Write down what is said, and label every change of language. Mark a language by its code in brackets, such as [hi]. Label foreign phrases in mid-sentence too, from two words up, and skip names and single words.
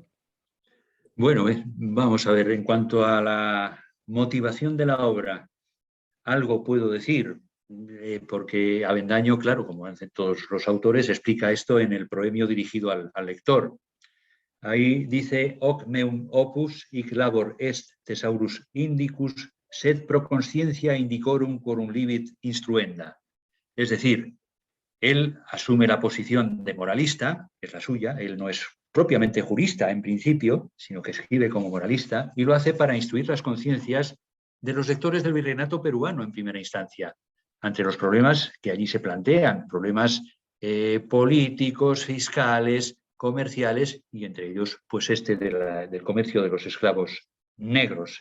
[es] Bueno, vamos a ver, en cuanto a la motivación de la obra, algo puedo decir, porque Avendaño, claro, como hacen todos los autores, explica esto en el proemio dirigido al lector. Ahí dice, [la] hoc meum opus hic labor est thesaurus indicus, sed pro conscientia indicorum quorum libit instruenda. [es] Es decir, él asume la posición de moralista, que es la suya, él no es propiamente jurista en principio, sino que escribe como moralista, y lo hace para instruir las conciencias de los lectores del virreinato peruano en primera instancia, ante los problemas que allí se plantean, problemas políticos, fiscales, comerciales, y entre ellos, pues del comercio de los esclavos negros.